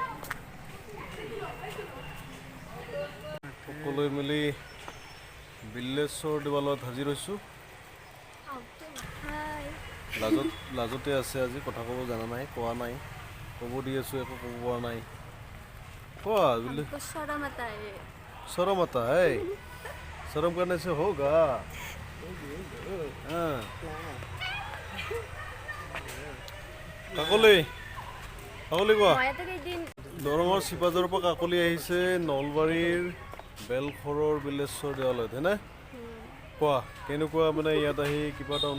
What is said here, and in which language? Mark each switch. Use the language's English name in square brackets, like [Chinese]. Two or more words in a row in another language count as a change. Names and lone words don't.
[Assamese] সকলোৱে মিলি বিল্লেশ্বৰ দেৱালয়ত হাজিৰ হৈছোঁ লাজতে আছে আজি কথা ক'ব জানা নাই কোৱা নাই ক'ব দি আছোঁ একো ক'ব পৰা নাই কোৱা [Hindi] शर्म आता है शर्म करने से होगा [Assamese] কাকলি কোৱা দৰঙৰ চিপাজৰৰ পৰা কাকলি আহিছে নলবাৰীৰ বেলখৰৰ বিল্লেশ্বৰ দেৱালয়ত হয়নে কোৱা কেনেকুৱা মানে ইয়াত